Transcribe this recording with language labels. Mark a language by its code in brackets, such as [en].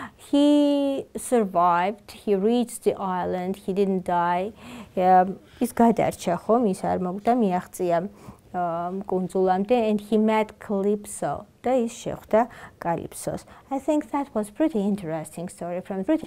[en] He survived, he reached the island, he didn't die. [ka] ის გადარჩა ხომ, ის არ მოგდა, მიაღწია კუნძულამდე, [en] and he met Calypso. [ka] და ის შეხვდა Calypsos. [en] I think that was pretty interesting story from